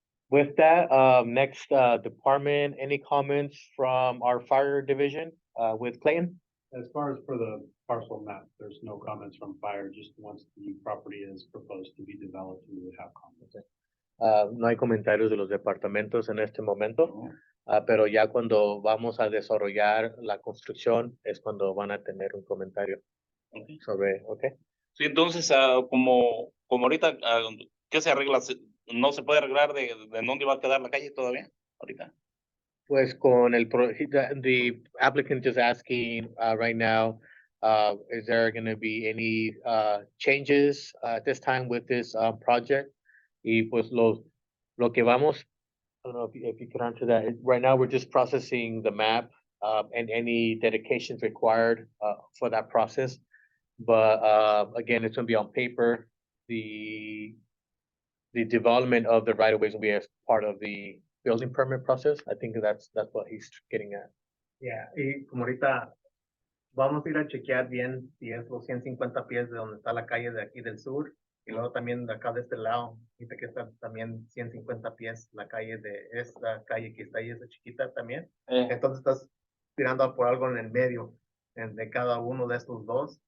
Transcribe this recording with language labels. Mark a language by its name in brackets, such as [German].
[English] With that, next department, any comments from our fire division with Clayton? As far as for the parcel map, there's no comments from fire, just once the property is proposed to be developed, we would have comments. [Spanish] No hay comentarios de los departamentos en este momento, pero ya cuando vamos a desarrollar la construcción es cuando van a tener un comentario sobre, ¿ok? Sí, entonces, como ahorita, ¿qué se arregla? ¿No se puede arreglar de dónde va a quedar la calle todavía? Ahorita. Pues con [English] the applicant is asking right now, is there going to be any changes at this time with this project? [Spanish] Y pues lo que vamos, [English] I don't know if you can answer that. Right now, we're just processing the map and any dedications required for that process. But again, it's going to be on paper. The development of the right of ways will be as part of the building permit process. I think that's what he's getting at. [Spanish] Yeah, y como ahorita vamos a ir a chequear bien si es los 150 pies de donde está la calle de aquí del sur, Y luego también de acá de este lado, dice que está también 150 pies la calle de esta calle que está ahí, esa chiquita también. Entonces estás tirando por algo en el medio de cada uno de estos dos.